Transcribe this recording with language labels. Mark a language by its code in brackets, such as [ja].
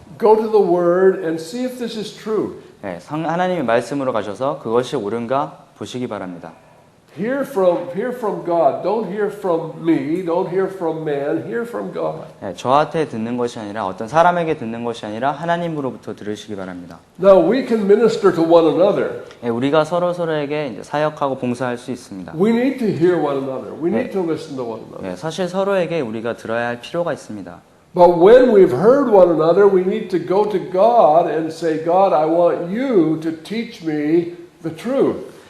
[en] Go to the word and see if this is true. [ko] 네, 하나님의 말씀으로 가셔서 그것이 옳은가 보시기 바랍니다. [en] Hear from God. Don't hear from me. Don't hear from man. Hear from God. [ko] 네, 저한테 듣는 것이 아니라 어떤 사람에게 듣는 것이 아니라 하나님으로부터 들으시기 바랍니다. [en] Now we can minister to one another. [ko] 네, 우리가 서로에게 이제 사역하고 봉사할 수 있습니다. [en] We need to hear one another. We need to listen to one another. [ko] 네, 사실 서로에게 우리가 들어야 할 필요가 있습니다. [en] But when we've heard one another, we need to go to God and say, God, I want you to teach me the truth.